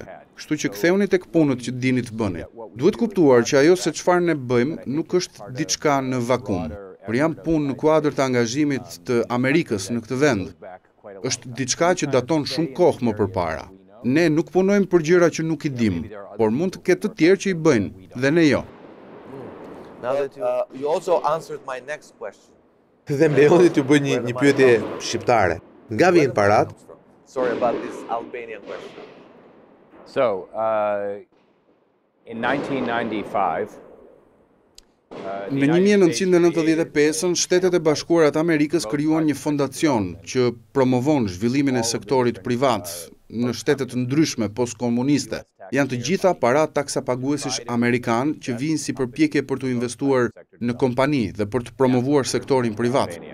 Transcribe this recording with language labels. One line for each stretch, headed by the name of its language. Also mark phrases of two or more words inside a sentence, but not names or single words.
Albanian: Kështu që ktheuni tek punët që dini të bëni. Duhet kuptuar që ajo se çfarë ne bëjmë nuk është diçka në vakum, por janë punë në kuadër të angazhimit të Amerikës në këtë vend. Është diçka që daton shumë kohë më përpara. Ne nuk punojmë për gjëra që nuk i dim, por mund të ketë të tjerë që i bëjnë, dhe ne jo.
English: Now that you also answered my next question.
Albanian: Dhe më lejoni t'ju bëj një pyetje shqiptare. Nga vijnë parat?
English: Sorry about this Albanian question. So, in 1995,
Albanian: Në 1995-ën, Shtetet e Bashkuara të Amerikës krijuan një fondacion që promovon zhvillimin e sektorit privat në shtete të ndryshme postkomuniste. Janë të gjitha para taksapaguesish amerikan që vijnë si përpjekje për të investuar në kompani dhe për të promovuar sektorin privat.